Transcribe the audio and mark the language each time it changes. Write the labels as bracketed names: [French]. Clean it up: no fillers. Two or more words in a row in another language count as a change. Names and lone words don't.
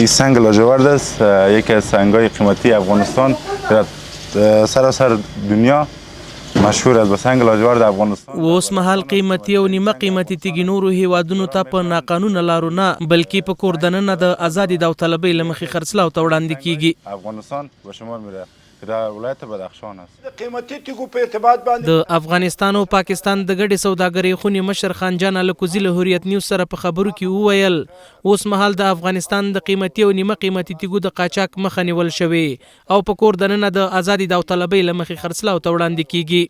[Persian] این سنگ لاجورد است، یکی از سنگ‌های قیمتی افغانستان در سراسر دنیا مشهور است به سنگ لاجورد افغانستان. [Pashto] اوس مهال قیمتي او نیمه قیمتي تیږې نورو هیوادونو ته په ناقانونه لارو نه بلکې په کور دننه د ازادي داوطلبۍ له مخې خرڅلاو ته وړاندې کیږي. [Persian] افغانستان به شمار میره که در ولایت بدخشان است. [Pashto] قیمتي تیږو په ارتباط باندې د افغانستان او پاکستان د ګډې سوداګرۍ خونې مشر خان جان الکوزي له هوریت نیوز سره په خبرو کې وویل اوس مهال د افغانستان د قیمتي او نیمه قیمتي تیږو د قاچاق مخه نیول شوې او په کور دننه د ازادي داوطلبۍ له مخې خرڅلاو ته وړاندې کیږي.